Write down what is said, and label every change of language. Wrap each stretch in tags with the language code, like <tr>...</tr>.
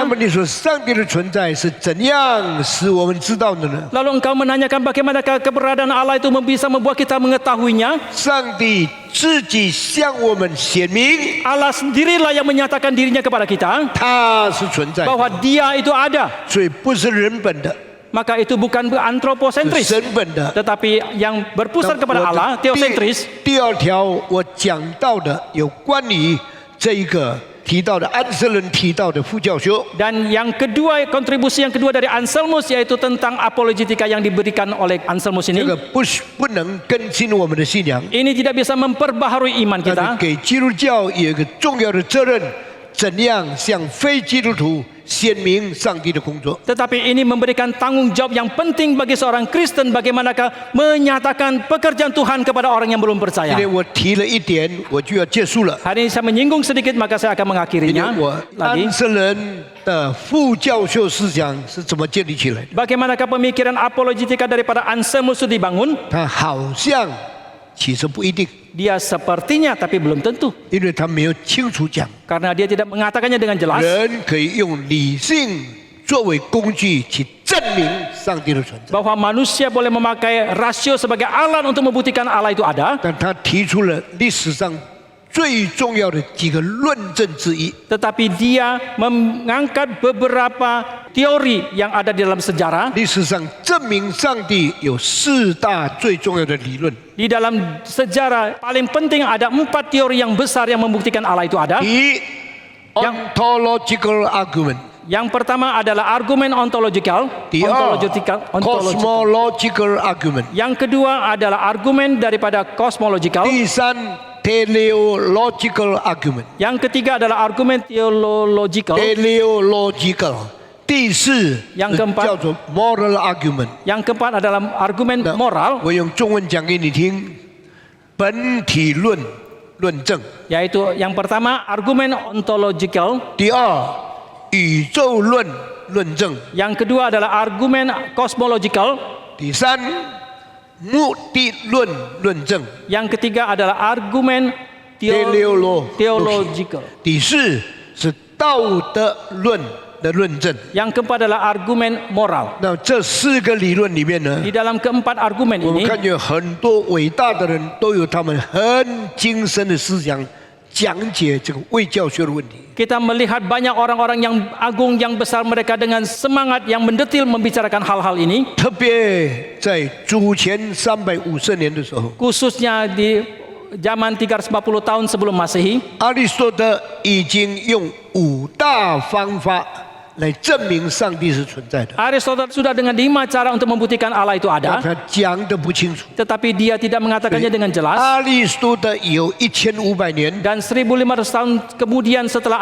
<zh>么你说上帝的存在是怎样使我们知道的呢？</zh> <id>Lalu engkau menanyakan bagaimanakah keberadaan Allah itu bisa membuat kita mengetahuinya.</id> <zh>上帝自己向我们显明，</zh> <id>Allah sendirilah yang menyatakan dirinya kepada kita</id> <zh>他是存在的，</zh> <id>bahwa dia itu ada.</id> <zh>所以不是人本的，</zh> <id>Maka itu bukan</id> <zh>是</zh> <id>antropocentris,</id> <zh>神本的。</zh> <id>tetapi yang berpusat</id> <zh>那</zh> <id>kepada</id> <zh>我的</zh> <id>Allah, theocentris.</id> <zh>第二条我讲到的有关于这一个提到的安瑟伦提到的副教修，</zh> <id>Dan yang kedua, kontribusi yang kedua dari Anselmus yaitu tentang apologetika yang diberikan oleh Anselmus</id> <zh>这</zh> <id>ini.</id> <zh>个不能更新我们的信仰，</zh> <id>Ini tidak bisa memperbaharui iman</id> <zh>但是</zh> <id>kita.</id> <zh>给基督教有一个重要的责任，怎样向非基督徒显明上帝的工作。</zh> <id>Tetapi ini memberikan tanggung jawab yang penting bagi seorang Kristen bagaimanakah menyatakan pekerjaan Tuhan kepada orang yang belum percaya.</id> <zh>天我提了一点，我就要结束了。</zh> <id>Hari ini saya menyinggung sedikit maka saya akan</id> <zh>因为</zh> <id>mengakhirinya</id> <zh>我</zh> <id>lagi.</id> <zh>安瑟伦的副教授思想是怎么建立起来的？</zh> <id>Bagaimanakah pemikiran apologetika daripada Anselmus itu dibangun?</id> <zh>他好像其实不一定，</zh> <id>Dia sepertinya tapi belum tentu.</id> <zh>因为他没有清楚讲，</zh> <id>Karena dia tidak mengatakannya dengan jelas.</id> <zh>人可以用理性作为工具去证明上帝的存在。</zh> <id>Bahwa manusia boleh memakai rasio sebagai alat untuk membuktikan Allah itu ada.</id> <zh>但他提出了历史上最重要的几个论证之一。</zh> <id>Tetapi dia mengangkat beberapa teori yang ada di dalam sejarah.</id> <zh>历史上证明上帝有4大最重要的理论。</zh> <id>Di dalam sejarah paling penting ada 4 teori yang besar yang membuktikan Allah itu ada.</id> <zh>第一 ，</zh> <en>ontological argument；</en> <id>Yang pertama adalah argumen ontological.</id> <zh>第二</zh> <id>Ontological.</id> <en>，cosmological argument；</en> <id>Yang kedua adalah argumen daripada cosmological.</id> <zh>第三</zh> <en>teleological argument。</en> <id>Yang ketiga adalah argumen theological.</id> <zh>teleological。 第四</zh> <id>Yang keempat</id> <zh>叫做</zh> <en>moral argument。</en> <id>Yang keempat adalah argumen moral,</id> <zh>我用中文讲给你听，本体论论证。</zh> <id>yaitu yang pertama argumen ontological,</id> <zh>第二，宇宙论论证。</zh> <id>yang kedua adalah argumen cosmological,</id> <zh>第三，目的论论证。</zh> <id>yang ketiga adalah argumen theological,</id> <zh>第四是道德论的论证。</zh> <id>yang keempat adalah argumen moral.</id> <zh>那这四个理论里面呢，</zh> <id>Di dalam keempat argumen</id> <zh>我们</zh> <id>ini</id> <zh>看见很多伟大的人都有他们很精深的思想讲解这个卫教学的问题。</zh> <id>kita melihat banyak orang-orang yang agung yang besar, mereka dengan semangat yang mendetil membicarakan hal-hal ini,</id> <zh>特别在主前350年的时候，</zh> <id>khususnya di zaman 340 tahun sebelum Masehi.</id> <zh>亚里士多德已经用5大方法来证明上帝是存在的，</zh> <id>Aristoteles sudah dengan 5 cara untuk membuktikan Allah itu</id> <zh>但</zh> <id>ada,</id> <zh>他讲得不清楚。</zh> <id>tetapi dia tidak mengatakannya dengan jelas.</id> <zh>亚里士多德有1500年，</zh> <id>Dan 1500 tahun kemudian setelah</id>